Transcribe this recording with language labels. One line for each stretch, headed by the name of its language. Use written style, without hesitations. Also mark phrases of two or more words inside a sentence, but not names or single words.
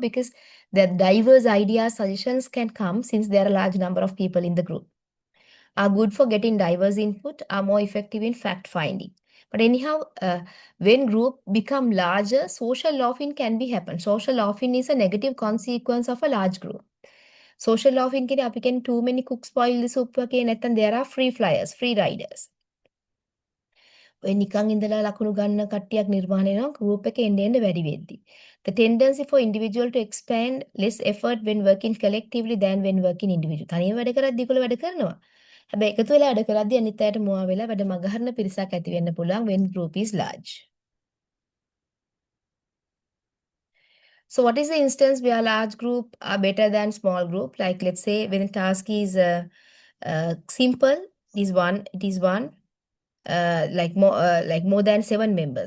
English: Because the diverse ideas, suggestions can come since there are a large number of people in the group. Are good for getting diverse input, are more effective in fact finding. But anyhow, when group become larger, social loafing can be happen. Social loafing is a negative consequence of a large group. Social loafing
Sinhala: කියන්නේ අපි කියන්නේ
English: too many cooks spoil the soup
Sinhala: වගේ නැත්නම්
English: there are free flyers, free riders.
Sinhala: ඔය නිකන් ඉඳලා ලකුණු ගන්න කට්ටියක් නිර්මාණය වෙනවා group එකේ එන්න එන්න වැඩි වෙද්දි.
English: The tendency for individual to expand less effort when working collectively than when working individually.
Sinhala: තනියම වැඩ කරද්දී ඒගොල්ලෝ වැඩ කරනවා. හැබැයි එකතු වෙලා වැඩ කරද්දී අනිත් අයට මුවා වෙලා වැඩ මගහරන පිරිසක් ඇති වෙන්න පුළුවන්
English: when group is large. So what is the instance where large group are better than small group? Like let's say when a task is simple, it is one, like more than 7 members.